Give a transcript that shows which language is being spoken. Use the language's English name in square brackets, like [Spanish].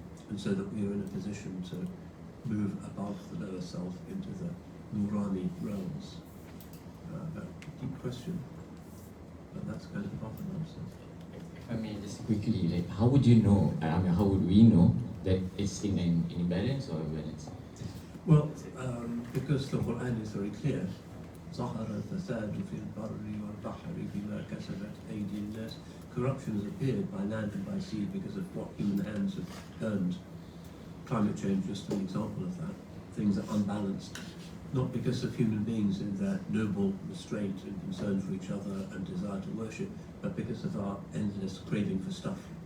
[English] And so that we are in a position to move above the lower self into the nurani realms. A deep question, but that's kind of part of the answer. I mean, just quickly, like, how would you know, how would we know that it's in imbalance or imbalance? Well, because the Quran is very clear. [Arabic] ظهر الفساد في البر والبحر بما كسبت أيدي الناس. [English] Corruption has appeared by land and by sea because of what human hands have earned. Climate change is just an example of that. Things are unbalanced, not because of human beings in their noble restraint and concern for each other and desire to worship, but because of our endless craving for stuff.